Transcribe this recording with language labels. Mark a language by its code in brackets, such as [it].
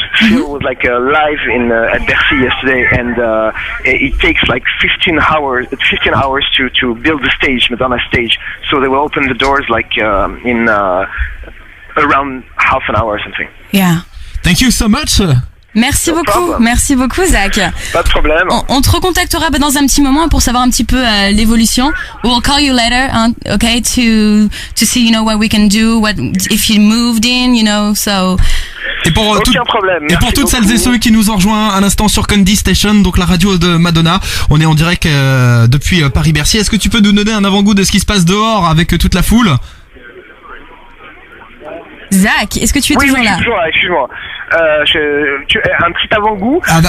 [en] Seal was live at Bercy yesterday, and it takes 15 hours to build the stage, Madonna stage. So they will open the doors in around half an hour or something. Yeah. Thank you so much. [fr] Merci beaucoup Zach. Pas de problème. On te recontactera dans un petit moment pour savoir un petit peu l'évolution. [en] We'll call you later, okay, to see what we can do, what if you moved in, so. [fr] Et pour toutes celles et ceux qui nous ont rejoints à l'instant sur Candy Station, donc la radio de Madonna, on est en direct depuis Paris-Bercy. Est-ce que tu peux nous donner un avant-goût de ce qui se passe dehors avec toute la foule? Zach, est-ce que tu es toujours là? Excuse-moi. Un petit avant-goût.